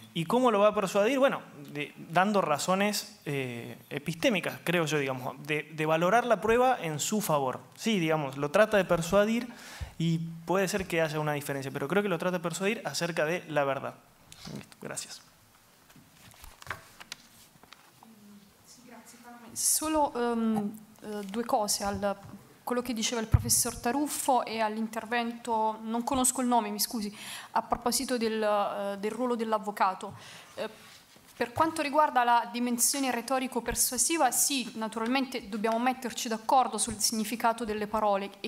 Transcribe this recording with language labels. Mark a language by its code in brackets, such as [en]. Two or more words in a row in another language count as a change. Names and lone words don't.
[es] ¿Y cómo lo va a persuadir? Bueno, dando razones epistémicas, creo yo, digamos, de valorar la prueba en su favor. Sí, digamos, lo trata de persuadir y puede ser que haya una diferencia, pero creo que lo trata de persuadir acerca de la verdad. Gracias. [it] Solo due cose quello che diceva il professor Taruffo e all'intervento, non conosco il nome, mi scusi, a proposito del ruolo dell'avvocato. Per quanto riguarda la dimensione retorico-persuasiva, sì, naturalmente dobbiamo metterci d'accordo sul significato delle parole e